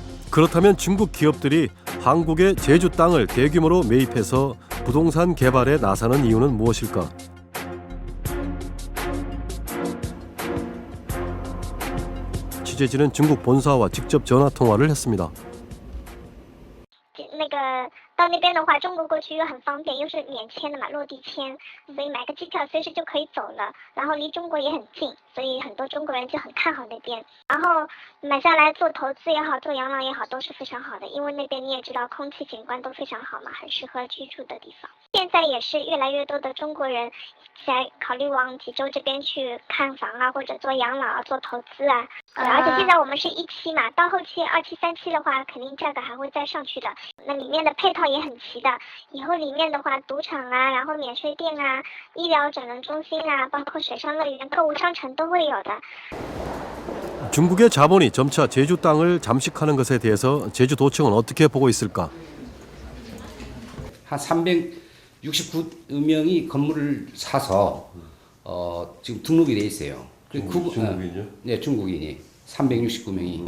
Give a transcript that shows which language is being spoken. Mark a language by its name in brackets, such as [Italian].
[Korean] 그렇다면 중국 기업들이 한국의 제주 땅을 대규모로 매입해서 부동산 개발에 나서는 이유는 무엇일까? 취재진은 중국 본사와 직접 전화 통화를 했습니다. [Chinese] 那个到那边的话，中国过去又很方便，又是免签的嘛，落地签，所以买个机票随时就可以走了，然后离中国也很近，所以很多中国人就很看好那边。然后买下来做投资也好，做养老也好，都是非常好的，因为那边你也知道，空气景观都非常好嘛，很适合居住的地方。现在也是越来越多的中国人在考虑往济州这边去看房啊，或者做养老啊，做投资啊。而且现在我们是1期嘛，到后期2期、3期的话，肯定价格还会再上去的。那里面的配套也很齐的，以后里面的话，赌场啊，然后免税店啊，医疗整容中心啊，包括水上乐园、购物商城都会有的。 [Korean] 중국의 자본이 점차 제주 땅을 잠식하는 것에 대해서 제주도청은 어떻게 보고 있을까? 한 369명이 건물을 사서 지금 등록이 돼 있어요. 중국인이요? 네, 중국인이 369명이.